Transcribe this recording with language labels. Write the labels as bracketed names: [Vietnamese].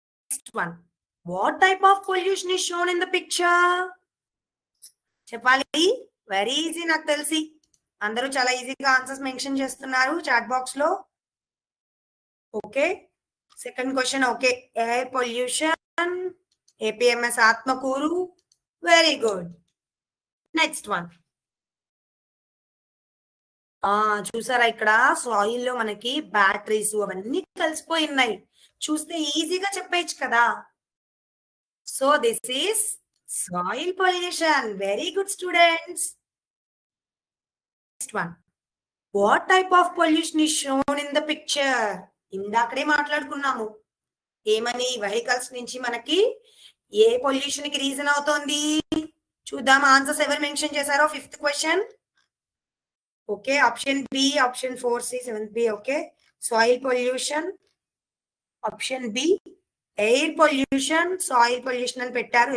[English] Next one, what type of pollution is shown in the picture? [Telugu] చెప్పాలి. Very easy, నాకు తెలిసి అందరూ చాలా ఈజీగా ఆన్సర్స్ మెన్షన్ చేస్తున్నారు చాట్ బాక్స్ లో. Okay, 2nd question. Okay, air pollution, APMS Atmakur. Very good. Next one, చూసారా ఇక్కడ సాయిల్ లో మనకి బ్యాటరీస్ అవన్నీ కలిసిపోయి ఉన్నాయి. చూస్తే ఈజీగా చెప్పేయచ్చు కదా. [English] So this is soil pollution. Very good students. Next one, what type of pollution is shown in the picture? [Telugu] ఇందాకడే మాట్లాడుకున్నాము ఏమని, వెహికల్స్ నుంచి మనకి ఏ పొల్యూషన్ కి రీజన్ అవుతోంది చూద్దాం. ఆన్సర్స్ ఎవరు మెన్షన్ చేశారో. 5th question. Okay, option B, option 4సి, 7th B. Okay, soil pollution. Option B air pollution, soil pollution అని పెట్టారు.